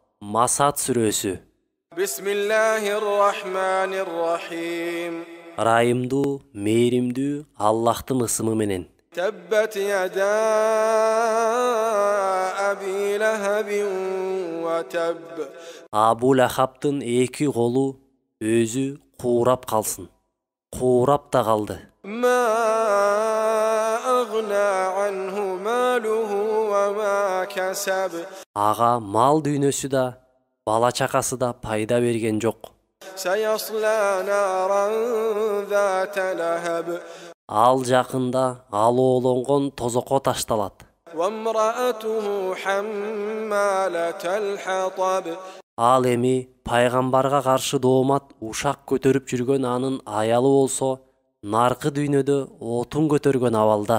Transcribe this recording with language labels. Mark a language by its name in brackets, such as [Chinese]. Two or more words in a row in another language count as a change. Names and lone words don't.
[Kyrgyz] Masad сүрөсү. [Arabic] بسم الله الرحمن الرحيم. [Kyrgyz] Ырайымдуу, мээримдүү Аллахтын ысымы менен. [Arabic] تبت يدا أبي لهب وتب. [Kyrgyz] Абу Лахабтын эки колу өзү куурап калсын. Куурап да калды. [Arabic] ما أغنى عنه ماله وما كسب. [Kyrgyz] Ага мал дүйнөсү да, бала чакасы да пайда берген жок. [Arabic] سيصلى نارا ذات لهب. [Kyrgyz] Ал жакында алоолонгон тозокко ташталат. [Arabic] وامرأته حمالة الحطب. [Kyrgyz] Ал эми пайгамбарга каршы доомат ушак көтөрүп жүргөн анын аялы болсо, наркы дүйнөдө отун көтөргөн абалда.